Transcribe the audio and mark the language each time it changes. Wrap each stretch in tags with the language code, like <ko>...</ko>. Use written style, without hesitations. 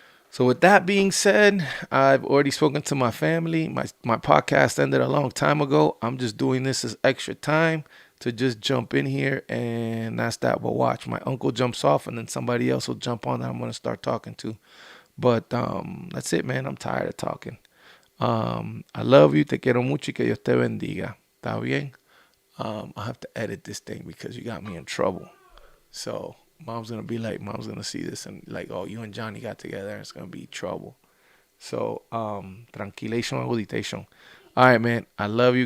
<en>So with that being said, I've already spoken to my family. My podcast ended a long time ago. I'm just doing this as extra time to just jump in here, and that's that. But watch, my uncle jumps off, and then somebody else will jump on that I'm going to start talking to. But that's it, man. I'm tired of talking. I love you.</en> <es>Te quiero mucho y que Dios te bendiga. ¿Está bien?</es> <en>I have to edit this thing because you got me in trouble. So mom's going to see this and like, oh, you and Johnny got together and it's going to be trouble. So tranquilation, aguditation. All right, man. I love you.</en>